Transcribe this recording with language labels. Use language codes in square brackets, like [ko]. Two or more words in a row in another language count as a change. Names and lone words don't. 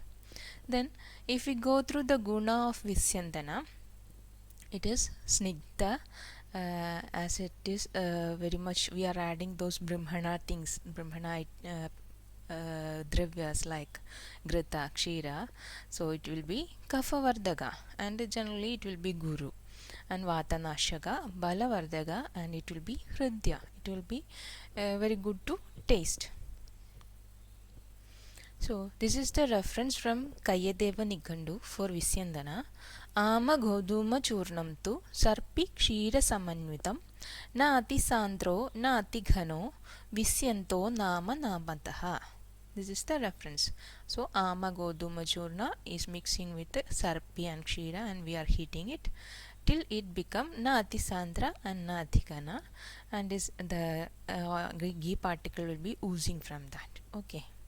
[en] Then if we go through the guna of Visyandana, it is snigdha, as it is very much we are adding those brahmana things, [sa] बृंहण द्रव्य [en] like grita, kshira, so it will be kaphavardhaka, and generally it will be guru, and [sa] वातनाशक, बलवर्धक, [en] and it will be hridya. It will be very good to taste. So this is the reference from Kayadeva Nigandu for Visyandana. [sa] आम गोधूम चूर्णं सर्पि क्षीर समन्वितं न अति सान्द्रो न अति घनो विस्यन्दो नाम नामतः. [en] This is the reference. So [sa] आम गोधूम चूर्ण [en] is mixing with Sarpi and Kshira, and we are heating it till it become [sa] न अति सान्द्र [en] and [sa] न अति घन, [en] and is the ghee particle will be oozing from that. Okay.